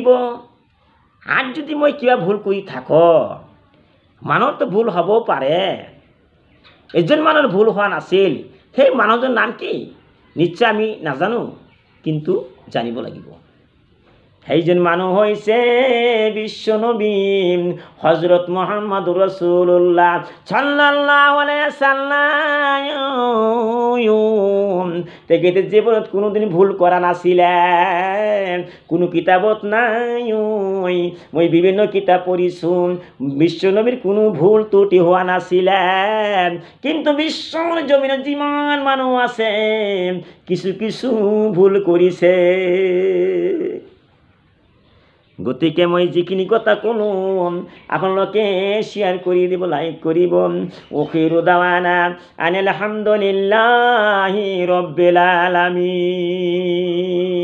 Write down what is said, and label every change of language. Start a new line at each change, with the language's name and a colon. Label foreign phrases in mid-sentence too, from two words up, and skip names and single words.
Assamese: আৰু যদি মই কিবা ভুল কৰি থাকোঁ, মানুহৰতো ভুল হ'ব পাৰে, এজন মানুহৰ ভুল হোৱা নাছিল, সেই মানুহজনৰ নাম কি নিশ্চয় আমি নাজানো, কিন্তু জানিব লাগিব। সেইজন মানুহ হৈছে বিশ্ব নবী হযরত মুহাম্মদুর রাসূলুল্লাহ
Arabic: صلى الله عليه وسلم.
Assamese: তেখেতে জীবনত কোনোদিন ভুল করা নাছিলেন, কোনো কিতাবত নাই। মই বিভিন্ন কিতাব পড়িছোঁ, বিশ্ব নবীর কোনো ভুল ত্রুটি হওয়া নাছিলেন, কিন্তু বিশ্বর জমিনত যিমান মানুহ আছে কিছু কিছু ভুল কৰিছে। গতিকে মই যিখিনি কথা ক'লো আপোনালোকে শ্বেয়াৰ কৰি দিব, লাইক কৰিব।
Arabic: آخر دعوانا أن الحمد لله رب العالمين.